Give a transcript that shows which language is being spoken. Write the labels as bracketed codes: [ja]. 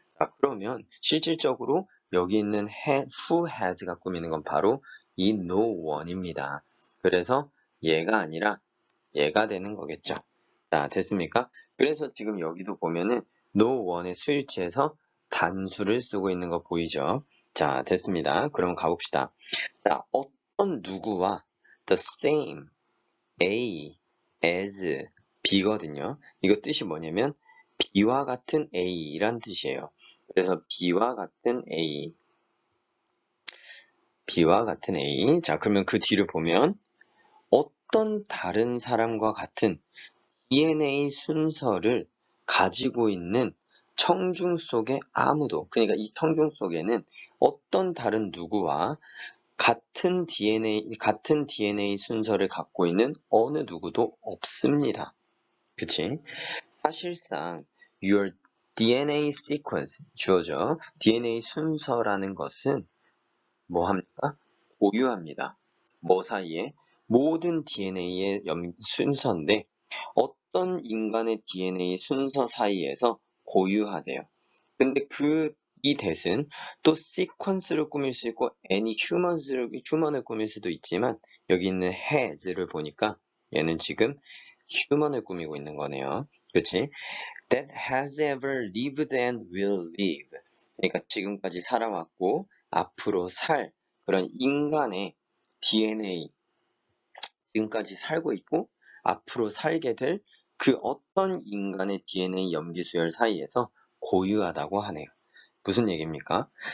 [ko] 자, 그러면 실질적으로 여기 있는 [en] who has [ko] 가 꾸미는 건 바로 이 no one입니다. 그래서 얘가 아니라 얘가 되는 거겠죠. 자, 됐습니까? 그래서 지금 여기도 보면은 no one의 수일치에서 단수를 쓰고 있는 거 보이죠? 자, 됐습니다. 그럼 가봅시다. 자, 어떤 누구와 [en] the same, [ko] A, as, B거든요. 이거 뜻이 뭐냐면 B와 같은 A란 뜻이에요. 그래서 B와 같은 A, B와 같은 A. 자, 그러면 그 뒤를 보면 어떤 다른 사람과 같은 DNA 순서를 가지고 있는 청중 속에 아무도, 그러니까 이 청중 속에는 어떤 다른 누구와 같은 DNA 순서를 갖고 있는 어느 누구도 없습니다. 그치? 사실상 [en] your DNA sequence, [ko] 주어져. DNA 순서라는 것은 뭐 합니까? 고유합니다. 뭐 사이에? 모든 DNA의 순서인데 어떤 인간의 DNA 순서 사이에서 고유하대요. 근데 이 대은 또 시퀀스를 꾸밀 수 있고 any 휴먼을 꾸밀 수도 있지만 여기 있는 has를 보니까 얘는 지금 휴먼을 꾸미고 있는 거네요. 그치? [en] That has ever lived and will live. [ko] 그러니까 지금까지 살아왔고 앞으로 살 그런 인간의 DNA 지금까지 살고 있고 앞으로 살게 될 그 어떤 인간의 DNA 염기수열 사이에서 고유하다고 하네요. 무슨 얘기입니까?